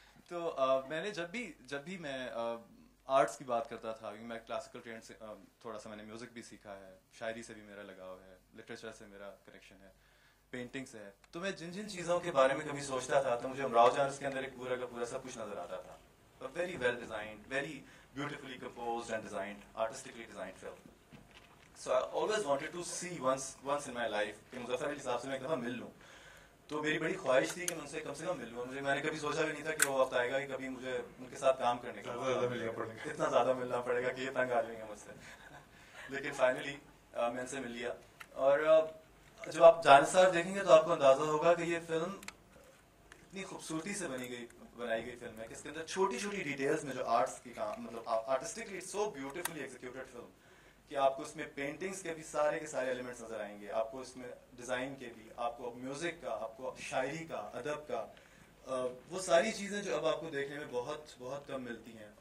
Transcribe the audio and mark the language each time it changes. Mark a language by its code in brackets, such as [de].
[hi] तो मैंने जब भी मैं आर्ट्स की बात करता था, क्योंकि मैं क्लासिकल ट्रेंड से थोड़ा सा मैंने म्यूजिक भी सीखा है, शायरी से भी मेरा लगाव है, लिटरेचर से मेरा कनेक्शन है, पेंटिंग से है, तो मैं जिन चीज़ों के बारे में कभी सोचता था तो मुझे अमराव जान के अंदर एक पूरा का पूरा सब कुछ नजर आता था। [en] A very well designed, very beautifully composed and designed, artistically designed film. So I always wanted to see once in my life [hi] कि मुज़फ़्फ़र अली साहब से मैं एक दफ़ा मिल लूँ। तो मेरी बड़ी ख्वाहिश थी कि मैं उनसे कम से कम मिल लूँ। मैंने कभी सोचा भी नहीं था कि वो वक्त आएगा कि कभी मुझे उनके साथ काम करने का इतना ज़्यादा मिलना पड़ेगा कि ये तंग आ जाएंगे मुझसे। लेकिन फाइनली मैं इनसे मिल लिया, और जब आप जानिसार देखेंगे तो आपको अंदाज़ा होगा कि ये फिल्म इतनी खूबसूरती से बनाई गई फिल्म है कि इसके अंदर छोटी छोटी डिटेल्स में जो आर्ट्स की काम, मतलब [en] artistically it's so beautifully executed film [hi] कि आपको इसमें पेंटिंग्स के भी सारे के सारे एलिमेंट्स नजर आएंगे, आपको इसमें डिज़ाइन के भी, आपको म्यूजिक का, आपको शायरी का, अदब का, वो सारी चीज़ें जो अब आपको देखने में बहुत बहुत कम मिलती हैं।